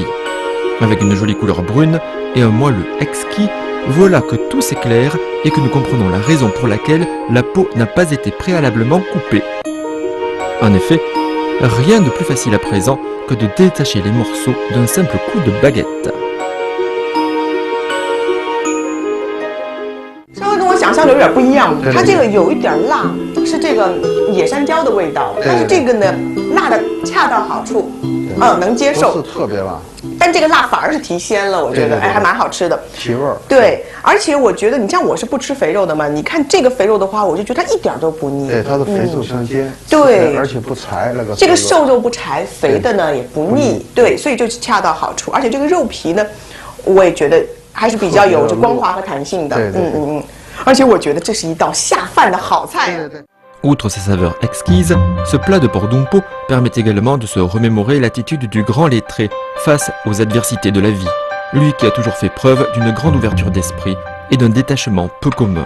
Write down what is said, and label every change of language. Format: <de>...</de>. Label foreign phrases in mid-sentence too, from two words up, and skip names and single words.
<fr>Avec une jolie couleur brune et un moelleux exquis, voilà que tout s'éclaire et que nous comprenons la raison pour laquelle la peau n'a pas été préalablement coupée. En effet, rien de plus facile à présent que de détacher les morceaux d'un simple coup de baguette.</fr> <zh>稍微跟我想象的有点不一样，它这个有一点辣，是这个野山椒的味道，但是这个呢，辣的恰到好处，能接受。不是特别辣，但这个辣反而是提鲜了，我觉得，哎，还蛮好吃的，提味儿。对，而且我觉得，你像我是不吃肥肉的嘛，你看这个肥肉的话，我就觉得它一点都不腻。对，它是肥瘦相间。对，而且不柴那个。这个瘦肉不柴，肥的呢也不腻，对，所以就恰到好处。而且这个肉皮呢，我也觉得还是比较有着光滑和弹性的。对。而且我觉得这是一道下饭的好菜。</zh> <fr>Outre ses saveurs exquises, ce plat de porc Dumpo permet également de se remémorer l'attitude du grand lettré face aux adversités de la vie, lui qui a toujours fait preuve d'une grande ouverture d'esprit et d'un détachement peu commun.</fr>